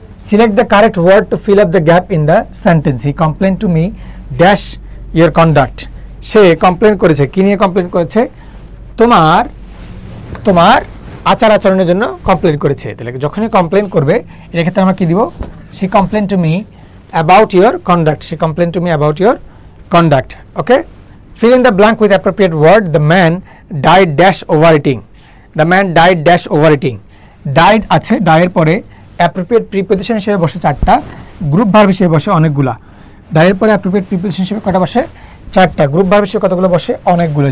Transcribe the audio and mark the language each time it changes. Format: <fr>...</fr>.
<en>Select the correct word to fill up the gap in the sentence. He complained to me dash your conduct.</en> <bn>Say complain করেছে, কি নিয়ে complain করেছে? তোমার আচার আচরণের জন্য কমপ্লেন করেছে। তাহলে যখনই কমপ্লেন করবে এর ক্ষেত্রে আমরা কি দিব?</bn> <en>she complained to me about your conduct. She complained to me about your conduct. Okay, fill in the blank with appropriate word. The man died dash overeating. The man died dash overeating.</en> <bn>Died আছে, Dyer পরে appropriate preposition হিসেবে বসে 4টা, group verb হিসেবে বসে অনেকগুলা। Dyer পরে appropriate preposition হিসেবে কটা বসে? 4টা। গ্রুপ ভার্ব হিসেবে কতগুলো বসে? অনেকগুলো।</bn>